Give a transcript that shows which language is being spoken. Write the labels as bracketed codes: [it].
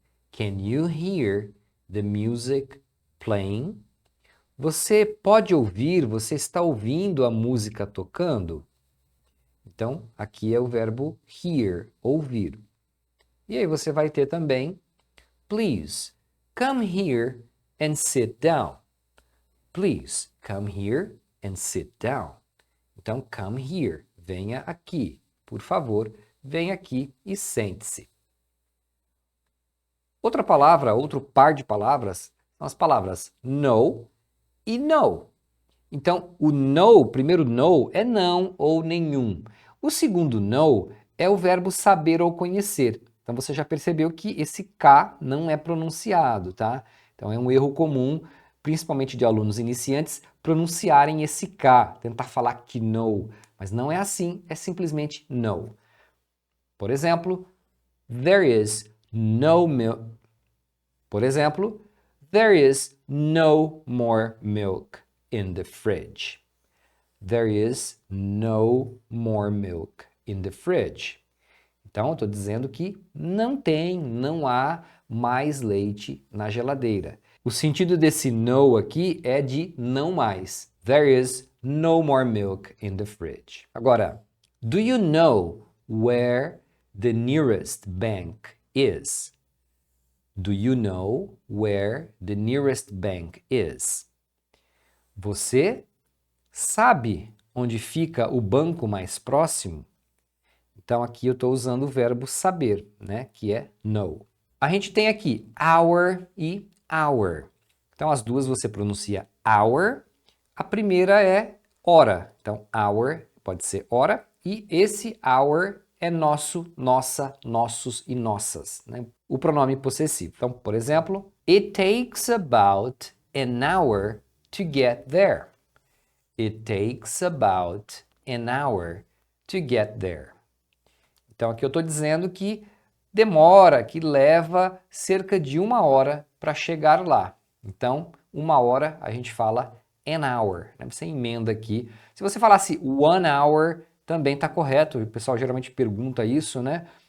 [en] Can you hear the music playing? [pt] Você pode ouvir, você está ouvindo a música tocando? Então, aqui é o verbo hear, ouvir. E aí você vai ter também [en] Please, come here and sit down. [pt] Please, come here and sit down. Então, [en] come here, [pt] venha aqui. Por favor, venha aqui e sente-se. Outra palavra, outro par de palavras, são as palavras no e no. Então, o no, o primeiro no, é não ou nenhum. O segundo no é o verbo saber ou conhecer. Então, você já percebeu que esse K não é pronunciado, tá? Então, é um erro comum, principalmente de alunos iniciantes, pronunciarem esse K, tentar falar que no. Mas não é assim, é simplesmente no. Por exemplo, [en] there is no milk. [pt] Por exemplo, [en] there is no more milk in the fridge. There is no more milk in the fridge. [pt] Então, eu estou dizendo que não há mais leite na geladeira. O sentido desse no aqui é de não mais. [en] There is no more milk in the fridge. [pt] Agora, [en] do you know where the nearest bank is? Do you know where the nearest bank is? [pt] Você sabe onde fica o banco mais próximo? Então aqui eu estou usando o verbo saber, né? Que é know. A gente tem aqui hour e hour. Então as duas você pronuncia hour. A primeira é hora. Então hour pode ser hora. E esse hour é nosso, nossa, nossos e nossas, né? O pronome possessivo. Então, por exemplo, [en] It takes about an hour to get there. It takes about an hour to get there. [pt] Então, aqui eu estou dizendo que demora, que leva cerca de 1 hora para chegar lá. Então, 1 hora a gente fala an hour, né? Você emenda aqui. Se você falasse 1 hour, também está correto. O pessoal geralmente pergunta isso, né?